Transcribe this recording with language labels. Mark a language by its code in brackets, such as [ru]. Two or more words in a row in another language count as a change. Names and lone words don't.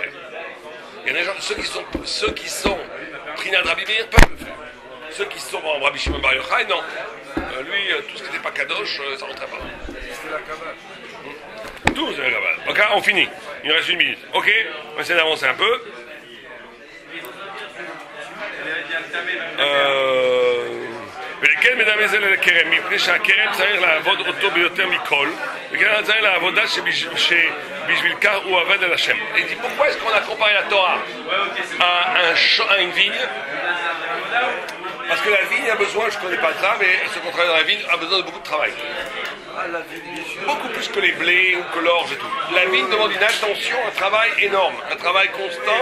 [fr] Il y en a des gens, ceux qui sont Prinad Rabbi Meir peuvent le faire. Ceux qui sont en Rabbi Shimon Bar Yochai, non. Lui, tout ce qui n'était pas Kadosh, ça ne rentrait pas. C'était la cabane. Tout, c'est la cabane. Ok, on finit. Il nous reste 1 minute. Ok, on va essayer d'avancer un peu. [he] ולכן מדמה זה לכרם, מפני שהכרם צריך לעבוד אותו ביותר מכל, וכן צריך לעבודה שבשביל כך הוא עובד על השם. [fr] Et dit pourquoi est-ce qu'on a comparé la Torah à une vigne? Parce que la vigne a besoin, je ne connais pas ça, mais ce qu'on travaille dans la vigne a besoin de beaucoup de travail. Beaucoup plus que les blés ou que l'orge et tout. La vigne demande une attention, un travail énorme, un travail constant.